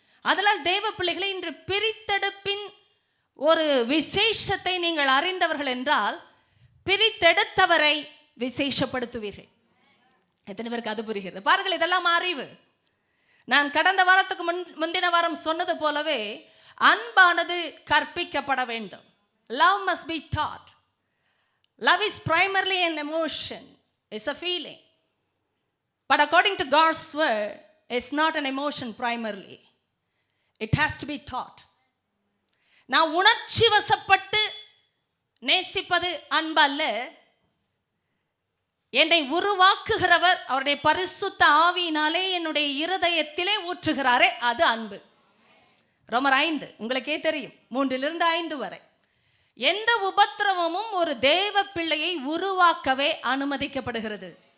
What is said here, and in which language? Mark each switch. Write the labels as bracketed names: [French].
[Tamil] அதனால் தேவ பிள்ளைகளை, இன்று பிரித்தெடுப்பின் ஒரு விசேஷத்தை நீங்கள் அறிந்தவர்கள் என்றால் பிரித்தெடுத்தவரை விசேஷப்படுத்துவீர்கள். எத்தனை பேருக்கு அது புரிகிறது? பாருங்கள், இதெல்லாம் அறிவு. நான் கடந்த வாரத்துக்கு முந்தின வாரம் சொன்னது போலவே அன்பானது கற்பிக்கப்பட வேண்டும். [English] Love must be taught. Love is primarily an emotion, it's a feeling. But according to God's word, it's not an emotion primarily. It has to be taught. [Tamil] நான் உணர்ச்சி வசப்பட்டு நேசிப்பது அன்பல்ல. என்னை உருவாக்குகிறவர் அவருடைய பரிசுத்த ஆவியினாலே என்னுடைய இருதயத்திலே ஊற்றுகிறாரே, அது அன்பு. ரோமர் 5 உங்களுக்கே தெரியும், 3-5 வரை. எந்த உபத்திரவமும் ஒரு தேவ பிள்ளையை உருவாக்கவே அனுமதிக்கப்படுகிறது.